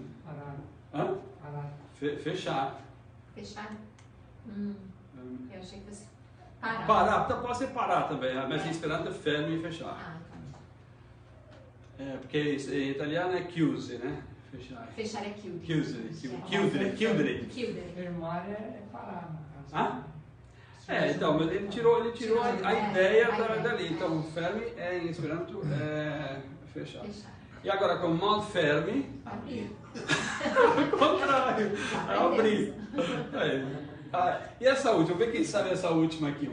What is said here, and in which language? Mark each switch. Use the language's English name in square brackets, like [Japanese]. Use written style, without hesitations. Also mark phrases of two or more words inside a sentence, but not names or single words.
[Portuguese] Parar. Hã? Parar. Fechar. Fechar? Eu achei que fosse parar. Parar, pode ser parar também, mas em Esperanto é ferme e fechar. Porque em italiano é chiuse, né? Fechar. Fechar é chiudere. Chiudere. Fermar é parar, no caso. Então, mas ele tirou a ideia dali. Então, ferme em Esperanto é fechar. E agora com [Esperanto] mal ferme, [Portuguese] Abrir. ao contrário, abrir. E essa última, vê quem sabe essa última aqui.